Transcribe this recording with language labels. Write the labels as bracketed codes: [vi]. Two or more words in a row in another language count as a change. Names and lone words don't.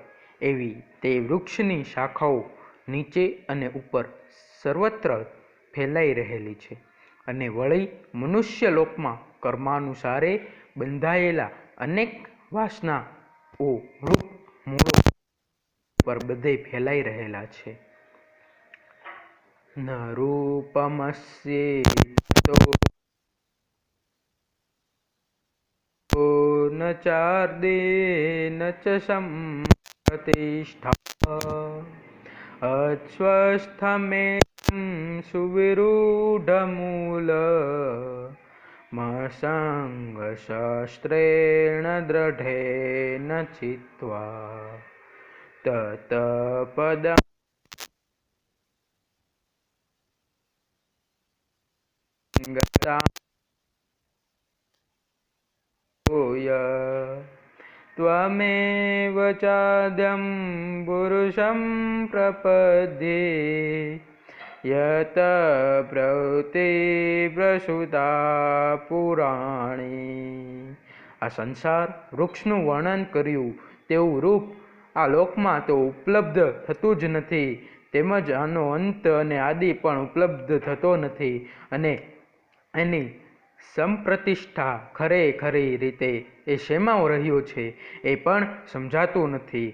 [gu] એવી તે વૃક્ષની શાખાઓ નીચે અને ઉપર સર્વત્ર ફેલાઈ રહેલી છે અને વળી મનુષ્યલોકમાં કર્માનુસારે બંધાયેલા અનેક વાસનાઓ રૂપ મૂળો પર બધે ફેલાઈ રહેલા છે. [sa] ન રૂપમસ્યેતો ન ચાર્દે ન ચ સંપ્રતિષ્ઠા अस्वस्थमेकं सुविरूढमूल मसङ्गशस्त्रेण दृढेन चित्वा तत्पदं गता त्वमेव चाद्यं पुरुषं प्रपद्ये यत પ્રવૃત્તિ પ્રસૂતા પુરાણી. [gu] આ સંસાર વૃક્ષનું વર્ણન કર્યું તેવું રૂપ આ લોકમાં તો ઉપલબ્ધ થતું જ નથી, તેમજ આનો અંત અને આદિ પણ ઉપલબ્ધ થતો નથી, અને એની સંપ્રતિષ્ઠા ખરેખરી રીતે એ શેમાં રહ્યો છે એ પણ સમજાતું નથી.